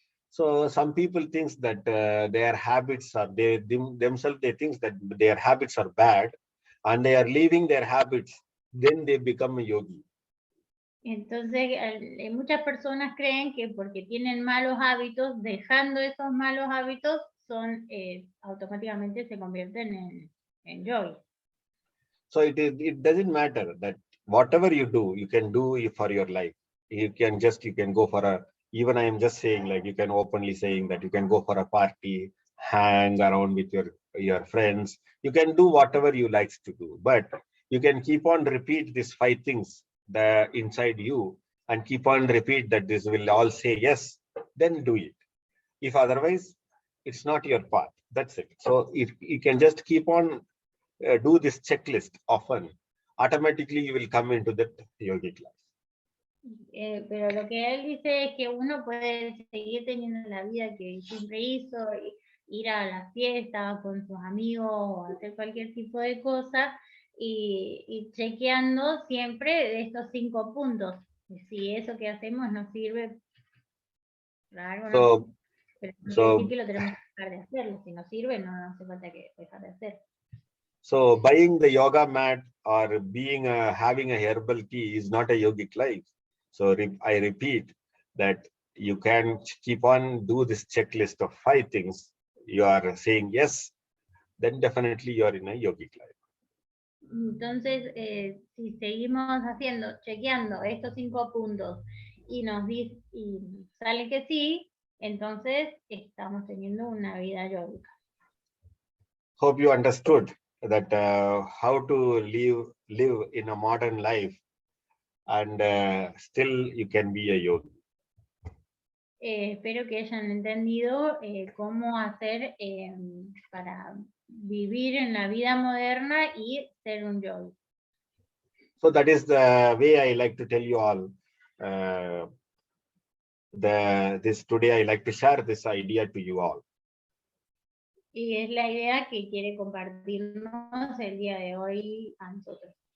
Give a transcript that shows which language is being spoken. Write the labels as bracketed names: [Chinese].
[English] So some people think that their habits are themselves they think that their habits are bad, and they are leaving their habits, then they become a yogi. [Spanish] Entonces muchas personas creen que porque tienen malos hábitos, dejando esos malos hábitos, automáticamente se convierten en yogi. [English] So it doesn't matter that whatever you do, you can do for your life. You can go for a, even I am just saying, like, you can openly saying that you can go for a party, hang around with your friends. You can do whatever you like to do, but you can keep on repeat these 5 things that inside you and keep on repeat that this will all say yes, then do it. If otherwise, it's not your path. That's it. So if you can just keep on do this checklist often, automatically you will come into that yogic life. [Spanish] Pero lo que él dice es que uno puede seguir teniendo la vida que siempre hizo, ir a la fiesta con sus amigos o hacer cualquier tipo de cosa y chequeando siempre estos 5 puntos. Si eso que hacemos nos sirve para algo, no, pero no quiere decir que lo tenemos que dejar de hacerlo. Si nos sirve, no hace falta que dejar de hacer. [English] So buying the yoga mat or having a herbal tea is not a yogic life. So I repeat that you can keep on do this checklist of 5 things. You are saying yes, then definitely you are in a yogic life. [Spanish] Entonces, si seguimos chequeando estos 5 puntos y sale que sí, entonces estamos teniendo una vida yogica. [English] Hope you understood that how to live in a modern life and still you can be a yogi. [Spanish] Espero que hayan entendido cómo hacer para vivir en la vida moderna y ser un yogi. [English] So that is the way I like to tell you all. Today I like to share this idea to you all. [Spanish] Y es la idea que quiere compartirnos el día de hoy a nosotros.